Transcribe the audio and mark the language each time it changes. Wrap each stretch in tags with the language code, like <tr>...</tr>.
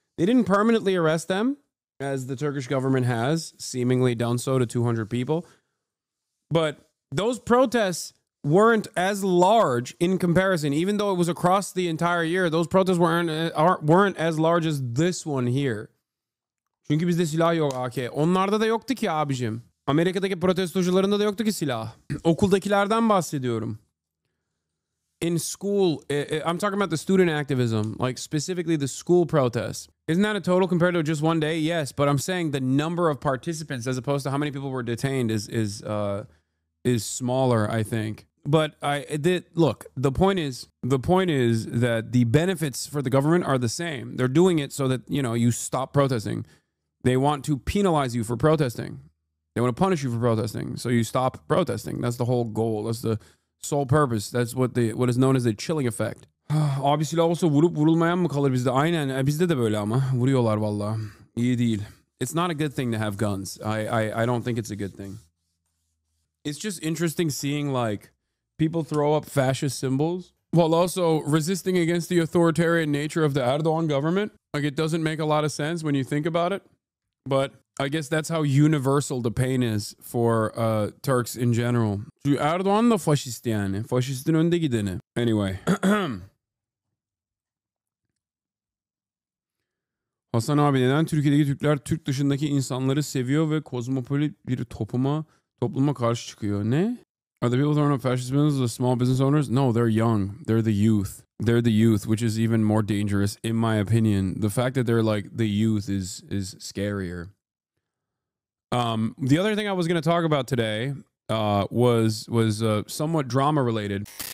<en>They didn't permanently arrest them, as the Turkish government has seemingly done so to 200 people. But those protests weren't as large in comparison. Even though it was across the entire year, those protests weren't as large as this one here.</en> <tr>Çünkü bizde silah yok AK. Onlarda da yoktu ki abicim. Amerika'daki protestocularında da yoktu ki silah. Okuldakilerden bahsediyorum.</tr> <en>In school, I'm talking about the student activism, like specifically the school protests. Isn't that a total compared to just one day? Yes, but I'm saying the number of participants as opposed to how many people were detained is smaller, I think. But look, the point is that the benefits for the government are the same. They're doing it so that, you know, you stop protesting. They want to penalize you for protesting. They want to punish you for protesting, so you stop protesting. That's the whole goal. That's the sole purpose. That's what is known as the chilling effect.</en> <tr>Abi silah olsa vurup vurulmayan mı kalır bizde? Aynen. Bizde de böyle ama. Vuruyorlar vallahi. İyi değil.</tr> <en>It's not a good thing to have guns. I don't think it's a good thing. It's just interesting seeing like people throw up fascist symbols while also resisting against the authoritarian nature of the Erdogan government. Like, it doesn't make a lot of sense when you think about it. But I guess that's how universal the pain is for Turks in general.</en> <tr>Erdoğan da faşist yani. Faşistin önde gideni.</tr> <en>Anyway.</en> <tr>Hasan abi, neden Türkiye'deki Türkler Türk dışındaki insanları seviyor ve kozmopolit bir topluma karşı çıkıyor? Ne?</tr> <en>Are the people throwing up fascist symbols the small business owners? No, they're young. They're the youth. They're the youth, which is even more dangerous, in my opinion. The fact that they're like the youth is scarier. The other thing I was going to talk about today was somewhat drama related.</en>